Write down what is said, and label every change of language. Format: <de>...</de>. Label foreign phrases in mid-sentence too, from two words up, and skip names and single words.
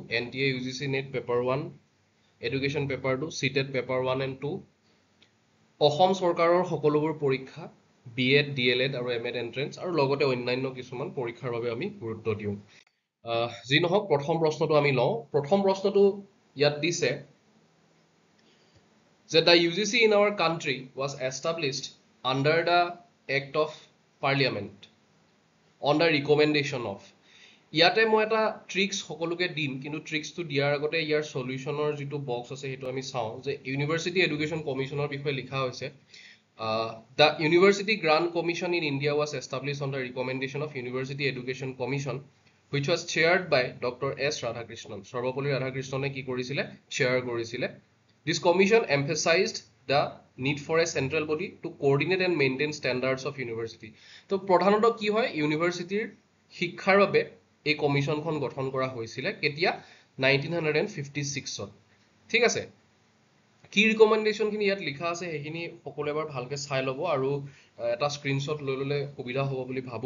<as>NTA UGC NET</as> <en>paper 1, education paper 2,</en> <as>CTET পেপাৰ 1 and 2, অসম চৰকাৰৰ সকলোবোৰ পৰীক্ষা BEd, DLEd আৰু MAd এন্ট্ৰেন্স আৰু লগতে অন্যান্য কিছুমান পৰীক্ষাৰ বাবে আমি গুৰুত্ব দিওঁ। যি নহওক প্ৰথম প্ৰশ্নটো আমি লওঁ। প্ৰথম প্ৰশ্নটো ইয়াত দিছে যে</as> <en>the UGC in our country was established under the Act of Parliament on the recommendation of।</en> <as>ইয়াতে মই এটা ট্ৰিক্স সকলোকে দিম, কিন্তু ট্ৰিক্সটো দিয়াৰ আগতে ইয়াৰ সলিউশনৰ যিটো বক্স আছে সেইটো আমি চাওঁ যে ইউনিভাৰ্চিটি এডুকেশ্যন কমিশনৰ বিষয়ে লিখা হৈছে</as> <en>the University Grant Commission in India was established on the recommendation of University Education Commission which was chaired by Dr. S. Radhakrishnan।</en> <as>সৰ্বপল্লী ৰাধাকৃষ্ণনে কি কৰিছিলে? চেয়াৰ কৰিছিলে।</as> <en>This commission emphasized the need for a central body to coordinate and maintain standards of university।</en> <as>তো প্ৰধানতঃ কি হয়, ইউনিভাৰ্চিটিৰ শিক্ষাৰ বাবে এই কমিশনখন গঠন কৰা হৈছিলে কেতিয়া? 1956ত। ঠিক আছে, কি ৰিকমেন্ডেশনখিনি ইয়াত লিখা আছে সেইখিনি সকলোৱে এবাৰ ভালকে চাই ল'ব আৰু এটা স্ক্ৰীনশ্বট লৈ ল'লে সুবিধা হ'ব বুলি ভাবো।</as>